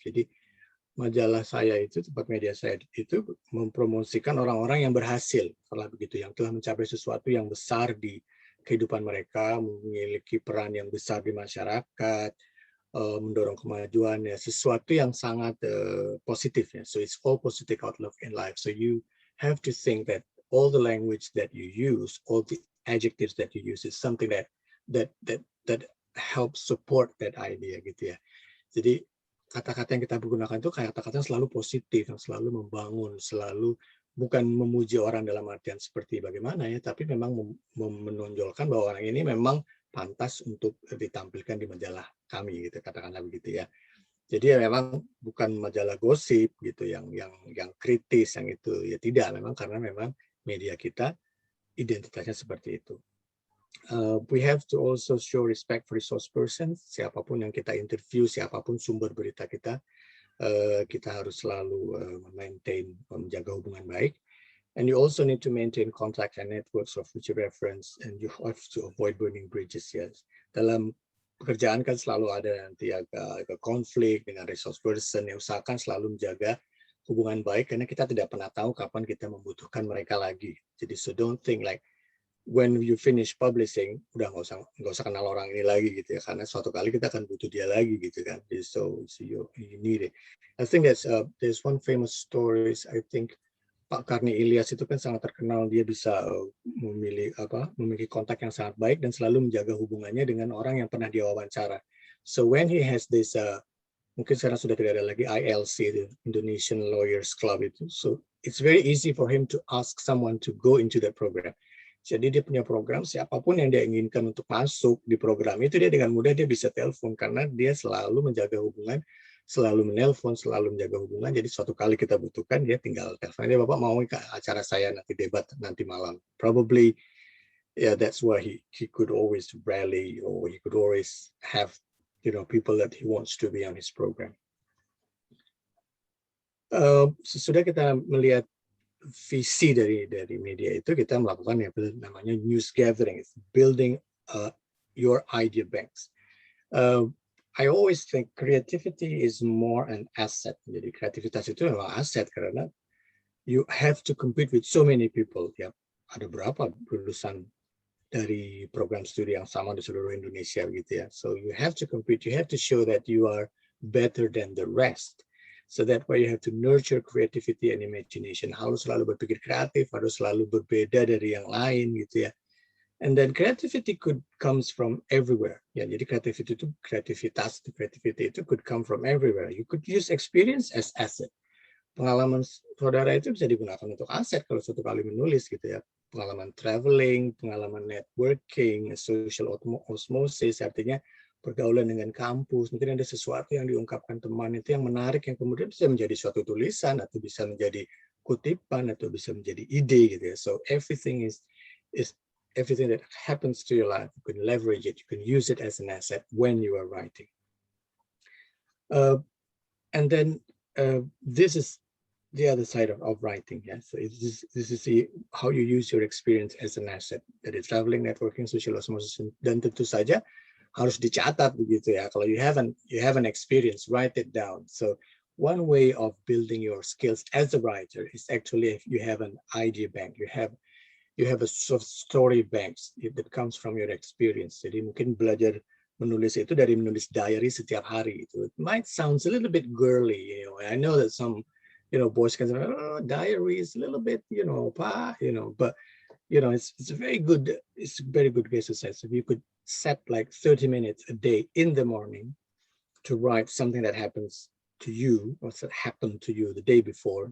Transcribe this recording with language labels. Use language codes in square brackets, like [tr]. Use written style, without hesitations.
[id] Jadi majalah saya itu, tempat media saya itu mempromosikan orang-orang yang berhasil, kalau begitu, yang telah mencapai sesuatu yang besar di kehidupan mereka, memiliki peran yang besar di masyarakat, mendorong kemajuan, ya, sesuatu yang sangat positif ya. [en] So it's all positive outlook in life. So you have to think that all the language that you use, all the adjectives that you use is something that helps support that idea [id] gitu ya. Jadi kata-kata yang kita gunakan itu kata-kata yang selalu positif, yang selalu membangun, selalu bukan memuji orang dalam artian seperti bagaimana ya, tapi memang menonjolkan bahwa orang ini memang pantas untuk ditampilkan di majalah kami gitu, katakanlah begitu ya. Jadi ya memang bukan majalah gosip gitu yang kritis yang itu ya tidak, memang karena memang media kita identitasnya seperti itu. [en] We have to also show respect for resource persons, [id] siapapun yang kita interview, siapapun sumber berita kita, kita harus selalu maintain, menjaga hubungan baik. [en] And you also need to maintain contact and networks of future reference, and you have to avoid burning bridges. [id] Yes, dalam pekerjaan kan selalu ada nanti agak konflik dengan resource person, yang usahakan selalu menjaga hubungan baik karena kita tidak pernah tahu kapan kita membutuhkan mereka lagi. Jadi [en] so don't think like when you finish publishing [id] udah nggak usah kenal orang ini lagi gitu ya, karena suatu kali kita akan butuh dia lagi gitu kan. [en] So you need it. I think there's one famous stories. I think [id] Pak Karni Ilyas itu kan sangat terkenal, dia bisa memiliki kontak yang sangat baik dan selalu menjaga hubungannya dengan orang yang pernah dia wawancara. [en] So when he has this [id] mungkin sekarang sudah tidak ada lagi [en] ILC, the Indonesian Lawyers Club itu, so it's very easy for him to ask someone to go into that program. [id] Jadi dia punya program, siapapun yang dia inginkan untuk masuk di program itu, dia dengan mudah dia bisa telepon karena dia selalu menjaga hubungan, selalu menelpon, selalu menjaga hubungan. Jadi suatu kali kita butuhkan, dia tinggal telepon dia, Bapak mau ke acara saya nanti debat nanti malam. [en] Probably yeah, that's why he could always rally, or he could always have people that he wants to be on his program. [id] Sesudah kita melihat visi dari media itu, kita melakukan yang namanya news gathering, [en] building your idea banks. I always think creativity is more an asset. [id] Jadi kreativitas itu memang aset karena [en] you have to compete with so many people. [id] Ya, ada berapa lulusan dari program studi yang sama di seluruh Indonesia gitu ya. [en] So you have to compete, you have to show that you are better than the rest. So that way you have to nurture creativity and imagination. [id] Harus selalu berpikir kreatif, harus selalu berbeda dari yang lain gitu ya. [en] And then creativity comes from everywhere. Ya, [id] jadi kreativitas itu [en] could come from everywhere. You could use experience as asset. [id] Pengalaman saudara itu bisa digunakan untuk aset kalau suatu kali menulis gitu ya. Pengalaman traveling, pengalaman networking, social osmosis, artinya pergaulan dengan kampus, mungkin ada sesuatu yang diungkapkan teman itu yang menarik, yang kemudian bisa menjadi suatu tulisan, atau bisa menjadi kutipan, atau bisa menjadi ide gitu ya. [en] So everything is everything that happens to your life, you can leverage it, you can use it as an asset when you are writing. And then this is the other side of writing. Yeah, so this is how you use your experience as an asset. [id] Dari traveling, networking, social osmosis, dan tentu saja harus dicatat begitu ya. [en] Kalau you have an experience, write it down. So one way of building your skills as a writer is actually if you have an idea bank. You have a sort of story banks that comes from your experience. [id] Jadi mungkin belajar menulis itu dari menulis diary setiap hari. [en] It might sound a little bit girly, you know. I know that some boys can say, oh, diary is a little bit, but it's a very good exercise. If you could set like 30 minutes a day in the morning to write something that happens to you or that happened to you the day before.